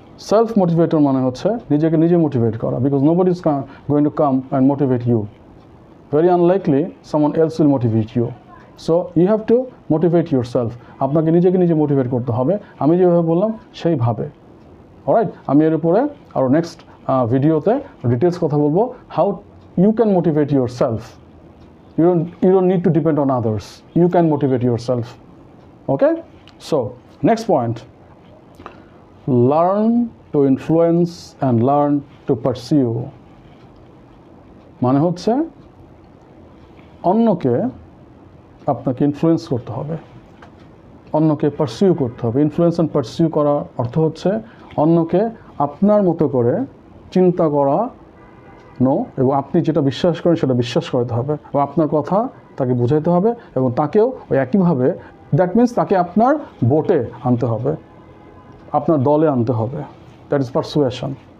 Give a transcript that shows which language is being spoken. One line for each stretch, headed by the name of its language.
Bangla: Self motivator মানে হচ্ছে নিজেকে নিজে মোটিভেট করা,
English: Because nobody is going to come and motivate you, very unlikely someone else will motivate you. So you have to motivate yourself,
Bangla: আপনাকে নিজেকে নিজে motivate করতে হবে, আমি যেভাবে বললাম সেইভাবে। অলরাইট, আমি এর উপরে আরও নেক্সট ভিডিওতে ডিটেলস কথা বলবো,
English: How you can motivate yourself. You don't need to depend on others, you can motivate yourself. Okay, so next point, learn to influence and learn to pursue।
Bangla: মানে হচ্ছে অন্যকে আপনাকে ইনফ্লুয়েন্স করতে হবে, অন্যকে পারসিউ করতে হবে। ইনফ্লুয়েন্স অ্যান্ড পারসিউ করার অর্থ হচ্ছে অন্যকে আপনার মতো করে চিন্তা করানো, এবং আপনি যেটা বিশ্বাস করেন সেটা বিশ্বাস করাতে হবে, এবং আপনার কথা তাকে বুঝাইতে হবে, এবং তাকেও ওই একইভাবে,
English: that means
Bangla: তাকে আপনার বোটে আনতে হবে, আপনার দলে আনতে হবে।
English: That is persuasion.